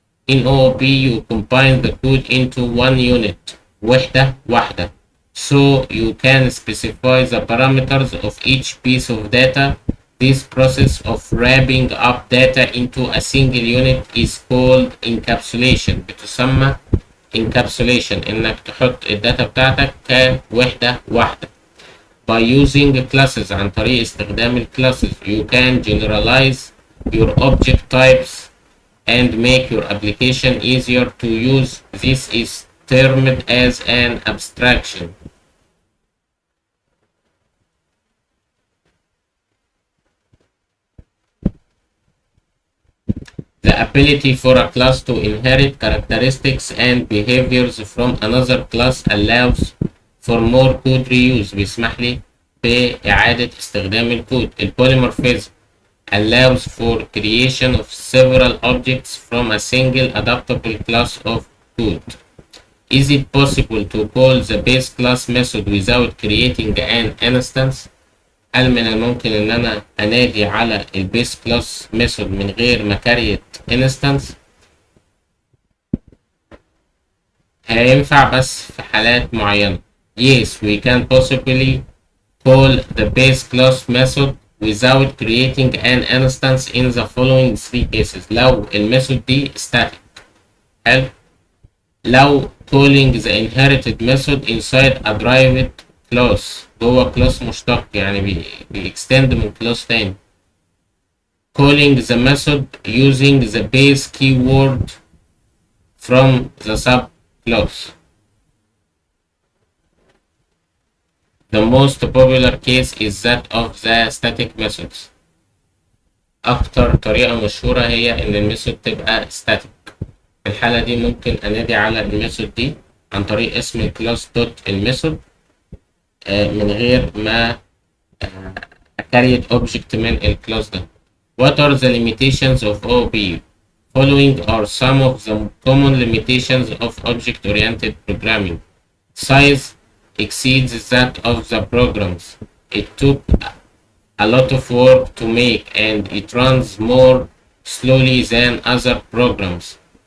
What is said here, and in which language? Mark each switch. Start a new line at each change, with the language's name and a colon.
English: In OOP you combine the code into one unit,
Arabic: وحدة واحدة.
English: So you can specify the parameters of each piece of data. This process of wrapping up data into a single unit is called encapsulation.
Arabic: بتسمى encapsulation، انك تحط الداتا بتاعتك كوحدة واحدة.
English: By using classes،
Arabic: عن طريق استخدام الكلاسز
English: you can generalize your object types and make your application easier to use. This is termed as an abstraction. The ability for a class to inherit characteristics and behaviors from another class allows for more code reuse.
Arabic: بيسمح لي بإعادة استخدام الكود.
English: Polymorphism allows for creation of several objects from a single adaptable class of code. Is it possible to call the base class method without creating an instance؟
Arabic: هل من الممكن ان انا انادي على البيس كلاس ميثود من غير ما كريت انستنس؟ هينفع بس في حالات معينة.
English: Yes, we can possibly call the base class method without creating an instance in the following three cases.
Arabic: لو الميثود دي static. حلو. لو
English: calling the inherited method inside a derived class،
Arabic: جوه كلاس مشتق يعني بيextend من كلاس تاني.
English: Calling the method using the base keyword from the subclass. The most popular case is that of the static methods.
Arabic: أكتر طريقة مشهورة هي إن الميثود تبقى static. في الحالة دي ممكن أنادي على الميثود دي عن طريق اسم الكلاس دوت الميثود من غير ما أكريت object من الكلاس ده.
English: What are the limitations of OOP? Following are some of the common limitations of object-oriented programming. Size exceeds that of the programs. It took a lot of work to make and it runs more slowly than other programs.